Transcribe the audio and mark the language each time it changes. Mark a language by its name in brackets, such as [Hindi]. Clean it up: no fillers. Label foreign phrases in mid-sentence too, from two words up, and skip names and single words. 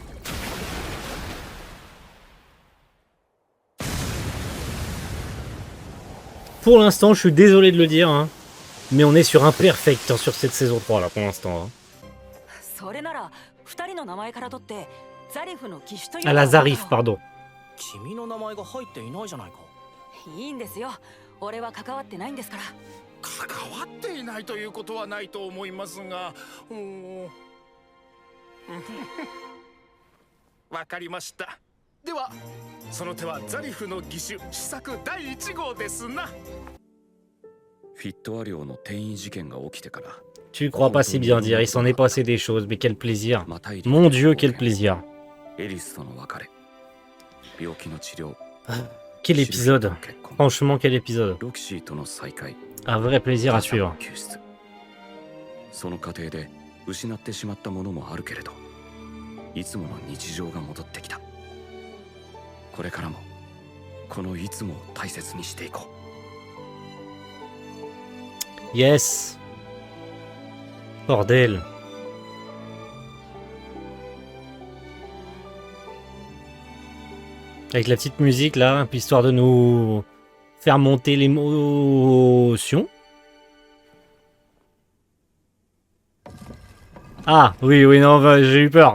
[French] Pour l'instant, je suis désolé de le dire, hein, mais on est sur un perfect sur cette saison 3 là pour l'instant. Hein. Ah, la Zarif, pardon. [Japanese] 君の名前が入っていないじゃないか。いいんですよ。俺は関わってないんですから。関わっていないということはないと思いますが、わかりました。ではその手はザリフの義手試作第1号ですな。フィットア領の転移事件が起きてから。 [French] Tu crois pas si bien dire, il s'en est passé des choses, mais quel plaisir. Mon Dieu, quel plaisir. [Japanese] エリスとの別れ、病気の治療、 [French] Quel épisode. Franchement, quel épisode. [Japanese] ロキシーとの再会、 [French] Un vrai plaisir à suivre. [Japanese] 救出。その過程で失ってしまったものもあるけれど、いつもの日常が戻ってきた。これからもこのいつもを大切にしていこう。 [French] Yes. Bordel. Avec la petite musique là, puis histoire de nous faire monter l'émotion. Ah, oui, oui, non, bah, j'ai eu peur.